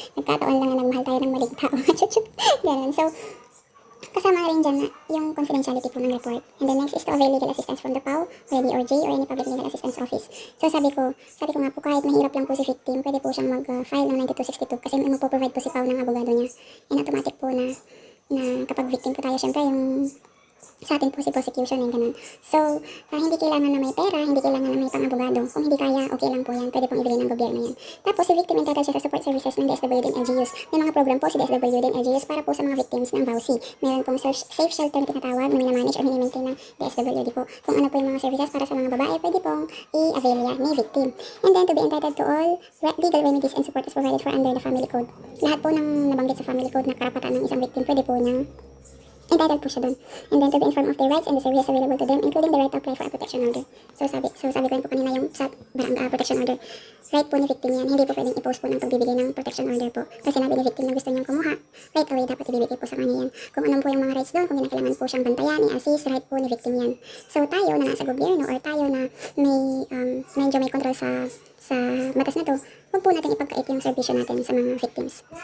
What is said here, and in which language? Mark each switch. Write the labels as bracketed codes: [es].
[tl] Nagkataon lang na nagmahal tayo ng maling tao. Ganun. So, kasama rin dyan na yung confidentiality po ng report. [en] And then next is to avail legal assistance from the PAO, or DOJ, or any public legal assistance office. [tl] So sabi ko nga po, kahit mahirap lang po si victim, pwede po siyang mag-file ng 9262 kasi magpo-provide po si PAO ng abogado niya. And automatic po na kapag victim po tayo, syempre yung sa atin po si prosecution yung ganun. So, hindi kailangan na may pera, hindi kailangan na may pang-abogado. Kung hindi kaya, okay lang po yan. Pwede pong ibigay ng gobyerno yan. Tapos, si victim entitled siya sa support services ng DSWD and LGUs. May mga program po si DSWD and LGUs para po sa mga victims ng VAUSI. Meron pong safe shelter na tinatawag na minamanage or minimaintain ng DSWD po. Kung ano po yung mga services para sa mga babae, pwede pong i-avail yan ni victim. [en] And then, to be entitled to all legal remedies and support is provided for under the family code. [tl] Lahat po ng nabanggit sa family code na karapatan ng isang victim, pwede po niyang entitled po siya doon. [en] And then to be informed of their rights and the services available to them, including the right to apply for a protection order. [tl] So sabi ko rin po kanina yung sa protection order. Right po ni victim yan. Hindi po pwedeng i-post po ng pagbibigay ng protection order po. Kasi sinabi ni victim na gusto niyang kumuha, [en] right away [tl] dapat ibibigay po sa kanya yan. Kung ano po yung mga rights doon, kung kinakailangan po siyang bantayan, i-assist, right po ni victim yan. So tayo na nasa gobyerno or tayo na may medyo may control sa batas na to, huwag po natin ipagkait yung servisyo natin sa mga victims.